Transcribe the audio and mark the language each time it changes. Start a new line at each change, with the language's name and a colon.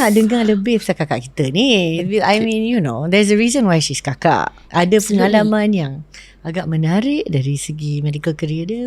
Malay: nak dengar lebih pasal kakak kita ni.
English: I mean, there's a reason why she's kakak.
Malay: Ada pengalaman yang agak menarik dari segi
English: medical career
Malay: dia.